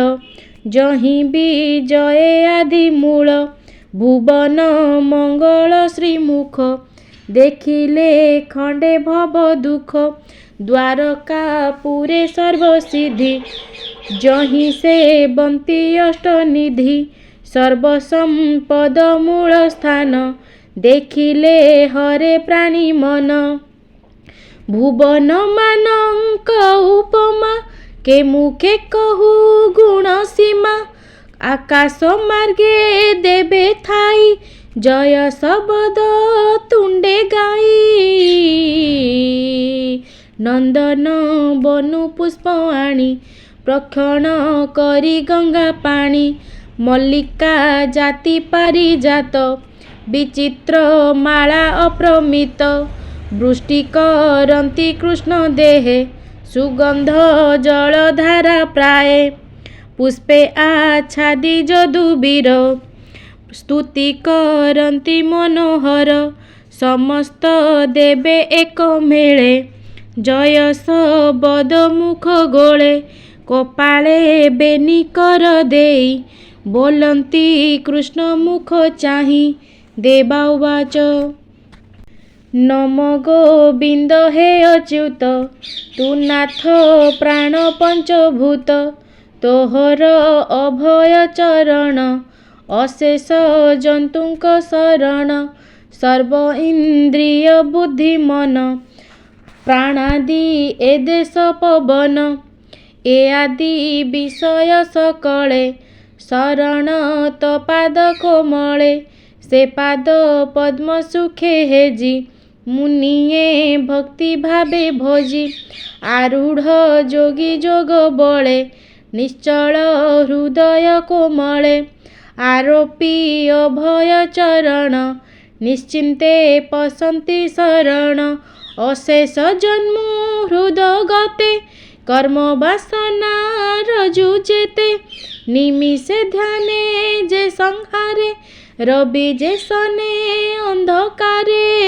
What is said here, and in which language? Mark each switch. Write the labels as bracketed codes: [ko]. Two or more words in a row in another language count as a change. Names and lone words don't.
[or] ଯହିଁ ବିଜୟ ଆଦି ମୂଳ ଭୁବନ ମଙ୍ଗଳ ଶ୍ରୀମୁଖ ଦେଖିଲେ ଖଣ୍ଡେ ଭବ ଦୁଖ ଦ୍ୱାରକା ପୁରେ ସର୍ବସିଦ୍ଧି ଯହିଁ ସେ ବନ୍ତି ଅଷ୍ଟନିଧି ସର୍ବସମ୍ପଦ ମୂଳ ସ୍ଥାନ ଦେଖିଲେ ହରେ ପ୍ରାଣୀ ମନ ଭୁବନ ମାନକ ଉପମା କେ ମୁଖେ କହୁ ଗୁଣ ସୀମା ଆକାଶ ମାର୍ଗେ ଦେବେ ଥାଇ ଜୟ ଶବ୍ଦ ତୁଣ୍ଡେ ଗାଇ ନନ୍ଦନ ବନୁ ପୁଷ୍ପ ଆଣି ପ୍ରକ୍ଷଣ କରି ଗଙ୍ଗା ପାଣି ମଲ୍ଲିକା ଜାତି ପାରିଜାତ ବିଚିତ୍ର ମାଳା ଅପ୍ରମିତ ବୃଷ୍ଟି କରନ୍ତି କୃଷ୍ଣ ଦେହେ ସୁଗନ୍ଧ ଜଳଧାରା ପ୍ରାୟେ ପୁଷ୍ପେ ଆଚ୍ଛାଦି ଯଦୁବୀର ସ୍ତୁତି କରନ୍ତି ମନୋହର ସମସ୍ତ ଦେବେ ଏକ ମେଳେ ଜୟ ଶବ୍ଦ ମୁଖ ଗୋଳେ କପାଳେ ବେନି କର ଦେଇ ବୋଲନ୍ତି କୃଷ୍ଣ ମୁଖ ଚାହିଁ ଦେବା ଉବାଚ ନମ ଗୋବିନ୍ଦ ହେ ଅଚ୍ୟୁତ ତୁ ନାଥ ପ୍ରାଣ ପଞ୍ଚଭୂତ ତୋହର ଅଭୟ ଚରଣ ଅଶେଷ ଜନ୍ତୁକ ଶରଣ ସର୍ବ ଇନ୍ଦ୍ରିୟ ବୁଦ୍ଧି ମନ ପ୍ରାଣାଦି ଏ ଦେଶ ପବନ ଏ ଆଦି ବିଷୟ ସକଳେ ଶରଣ ତୋ ପାଦ କୋମଳେ ସେ ପାଦ ପଦ୍ମ ସୁଖେ ହେଜି ମୁନିୟେ ଭକ୍ତି ଭାବେ ଭୋଜି ଆରୂଢ଼ ଯୋଗୀ ଯୋଗ ବଳେ ନିଶ୍ଚଳ ହୃଦୟ କୋମଳେ ଆରୋପି ଅଭୟ ଚରଣ ନିଶ୍ଚିନ୍ତେ ପଶନ୍ତି ଶରଣ ଅଶେଷ ଜନ୍ମ ହୃଦଗତେ କର୍ମ ବାସନା ରଜୁଯେତେ ନିମିଷେ ଧ୍ୟାନେ ଯେ ସଂହାରେ ରବି ଯେ ସନେ ଅନ୍ଧକାରେ